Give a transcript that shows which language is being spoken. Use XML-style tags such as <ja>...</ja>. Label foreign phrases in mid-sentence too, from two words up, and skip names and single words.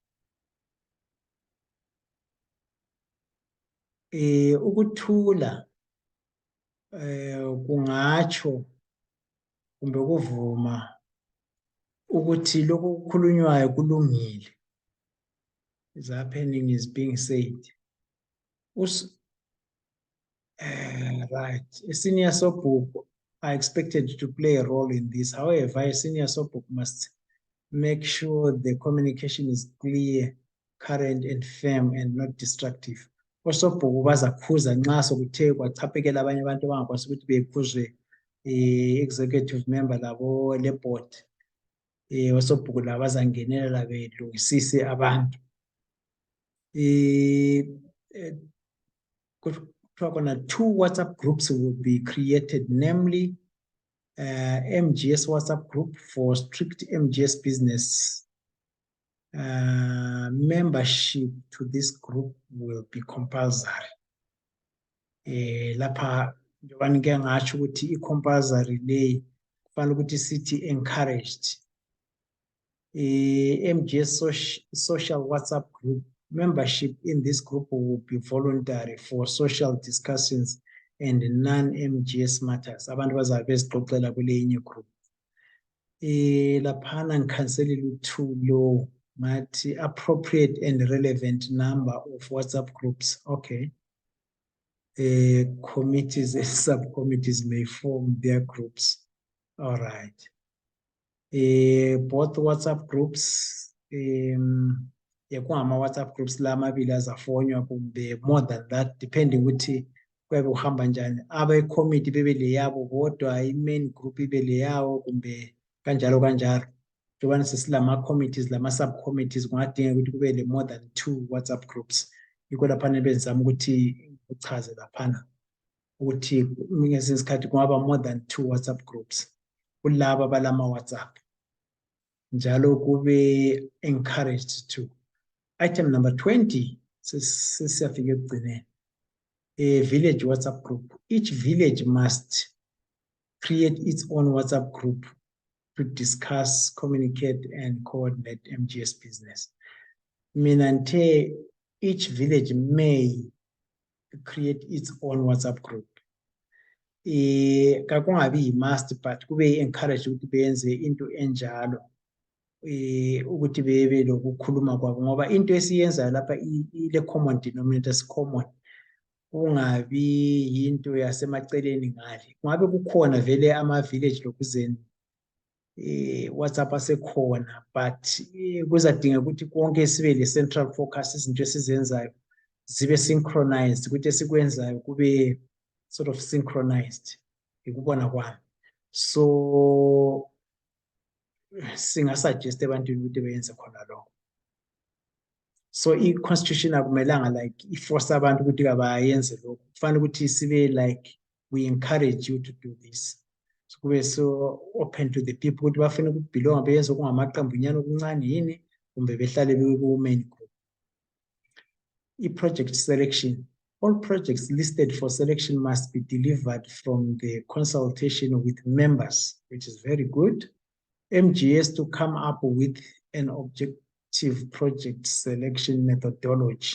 <nd>Ukuthula kungatsho kumbe kuvuma ukuthi lokho kukhulunywayo kulungile.</nd> <en>Is happening, is being said. Right. A senior soapbook are expected to play a role in this. However, a senior soapbook must make sure the communication is clear, current, and firm, and not destructive.</en> <nd>Osoapbook bazakhuza nxa sokuthe kwachaphekela abanye abantu abangakwazi ukuthi bekhuzwe</nd> <en>executive member</en> <nd>labo le board. Osoapbook labo bazangenelela belungisise abantu.</nd> <en>Two WhatsApp groups will be created, namely MGS WhatsApp group for strict MGS business. Membership to this group will be compulsory.</en> <nd>Lapha njengoba ngike ngasho ukuthi i-compulsory le kufanele ukuthi sithi encouraged.</nd> <en>MGS social WhatsApp group. Membership in this group will be voluntary for social discussions and non-MGS matters.</en> <nd>Abantu bazabe bezixoxela kulenye group. Laphana ngikhanselela u-2 lo ngathi</nd> <en>appropriate and relevant number of WhatsApp groups.</en> <nd>Okay.</nd> <en>Committees and subcommittees may form their groups. All right. Both WhatsApp groups WhatsApp groups</en> <nd>la mabili azafonywa kumbe</nd> <en>more than that, depending</en> <nd>ukuthi kwabe uhamba njani. Abe committee bebele yabo kodwa</nd> <en>i-main group</en> <nd>ibele yawo kumbe kanjalo kanjalo. Njengoba sesilama committees lama subcommittees kungadingeka ukuthi kube le</nd> <en>more than 2 WhatsApp groups.</en> <nd>Yikho lapha nebenzama ukuthi uchaze laphana ukuthi ngesinye isikhathi kungaba</nd> <en>more than 2 WhatsApp groups</en> <nd>kulabo balama WhatsApp. Njalo kube</nd> <en>encouraged to. Item number 20, a village WhatsApp group. Each village must create its own WhatsApp group to discuss, communicate, and coordinate MGS business. Minante, each village may create its own WhatsApp group.</en> <nd>Kakungabi</nd> <en>must, but</en> <nd>kube encourage ukuthi benze into enjalo. Ukuthi bebe lokukhuluma kwabo ngoba into esiyenza lapha ile</nd> <en>common denominator common,</en> <nd>kungabi into yasemaceleni ngale. Ngabe kukhona vele ama village lokuzeni WhatsApp asekhona, but kuzadinga ukuthi konke sibe le</nd> <en>central focus,</en> <nd>izinto esizenzayo zibe synchronized, ukuthi esikwenzayo kube</nd> <en>sort of synchronized</en> <nd>ikubona kwami. So singasuggest ebantwini ukuthi beyenze khona lokho. So i-constitution akumelanga like iforce abantu ukuthi kabayenze lokho. Kufanele ukuthi sibe</nd> <en>like we encourage you to do this.</en> <nd>So kube</nd> <en>so open to the people</en> <nd>ukuthi bafuna ukubelonga beyenze kungamaqembunyana okuncane yini kumbe behlale</nd> <en>ku-main group. I-project selection. All projects listed for selection must be delivered from the consultation with members, which is very good. MGS to come up with an objective project selection methodology.</en>